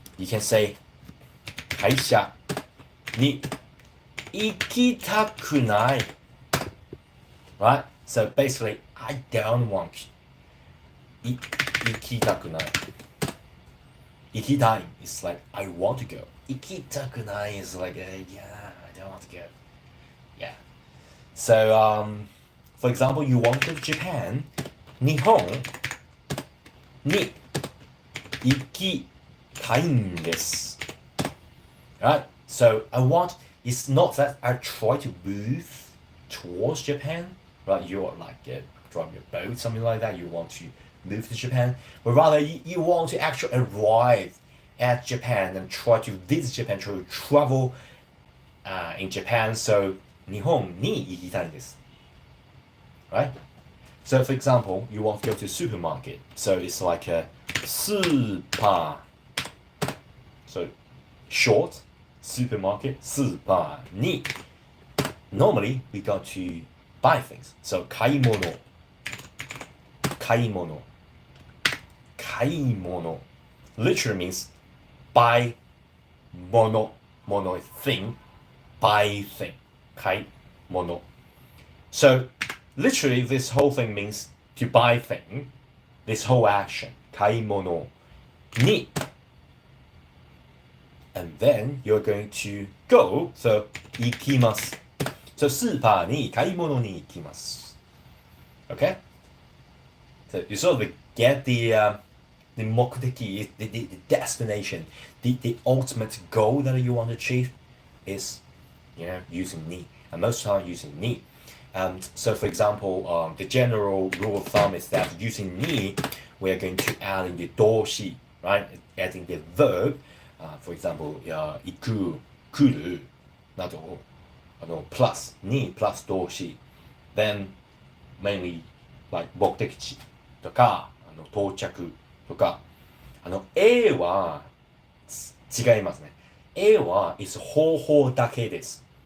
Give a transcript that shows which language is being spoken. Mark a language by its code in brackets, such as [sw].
[en] You can say, [ja] 会社に行きたくない, [en] right? So basically, I don't want [ja] 行きたくない. 行きたい [en] is like I want to go. [ja] 行きたくない [en] is like yeah, I don't want to go. Yeah. So for example, you want to go to Japan. [ja] 日本に行きたいんです. [en] Right? So I want, it's not that I try to move towards Japan, right? You're like driving your boat, something like that. You want to move to Japan, but rather you want to actually arrive at Japan and try to visit Japan, try to travel in Japan. [ja] So 日本に行きたいんです. [en] Right? So for example, you want to go to supermarket. So it's like a super. So short, supermarket, スーパーに. Normally we go to buy things. [ja] So 買い物.買い物. [en] 買い物 literally means buy 物. 物 is thing. Buy thing. 買い物. So literally this whole thing means to buy thing. This whole action. 買い物に. And then you're going to go. [ja] So 行きます. So スーパーに買い物に行きます. Okay? [en] So you sort of get the 目的, the destination, the ultimate goal that you want to achieve is, using ni, and most time using ni. So for example, the general rule of thumb is that using ni, we are going to add in the 動詞, right? Adding the verb, for example, 行く, 来る, など, plus, ni plus 動詞. Then mainly like [ja] 目的地とか到着とかA は違いますね。 A は is 方法だけです。